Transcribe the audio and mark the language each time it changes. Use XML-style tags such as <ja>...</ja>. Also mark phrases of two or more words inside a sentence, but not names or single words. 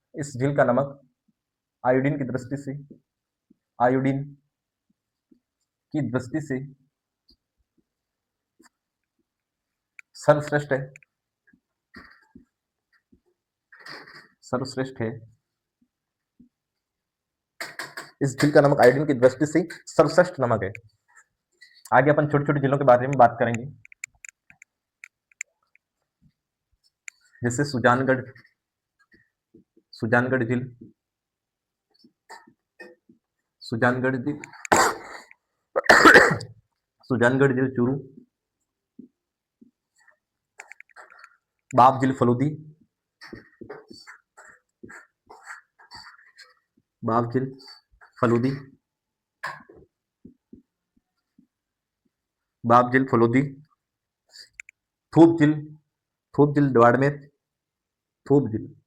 <hi>इस झील का नमक आयोडीन की दृष्टि से, आयोडीन की दृष्टि से सर्वश्रेष्ठ है, सर्वश्रेष्ठ है। इस झील का नमक आयोडीन की दृष्टि से सर्वश्रेष्ठ नमक है। आगे अपन छोटी छोटी झीलों के बारे में बात करेंगे, जैसे सुजानगढ़, सुजानगढ़ झील, सुजानगढ़ झील, सुजानगढ़ झील चूरू, बाप झील फलूदी, बाप झील फलूदी, बाप झील फलूदी, थूप झील, थूप झील बाड़मेर, थूप झील,</hi>